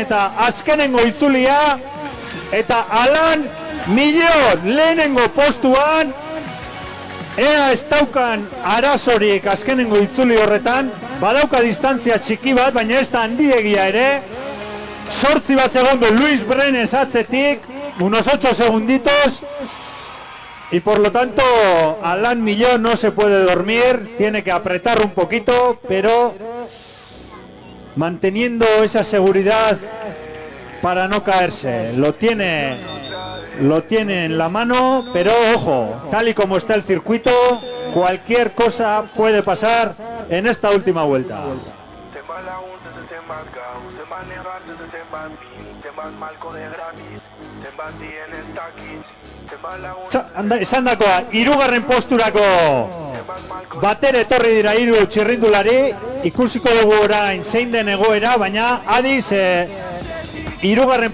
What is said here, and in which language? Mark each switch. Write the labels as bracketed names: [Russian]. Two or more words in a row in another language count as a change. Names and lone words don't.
[Basque] eta azkenengo itzulia, eta Alan Millot lehenengo postuan, ea ez daukan arazorik azkenengo itzuli horretan, badauka distantzia txiki bat, baina ez da handiegia ere, 8 bat segundo Luis Brenes atzetik, [Spanish] unos 8 segunditos, y por lo tanto Alan Millot no se puede dormir, tiene que apretar un poquito, pero manteniendo esa seguridad para no caerse. Lo tiene en la mano, pero ojo, tal y como está el circuito, cualquier cosa puede pasar en esta última vuelta. [Basque] Esan dakoa, 3. posturako batere etorri dira 3 txirrindulari, ikusiko dugu orain zein den egoera, baina adiz 3.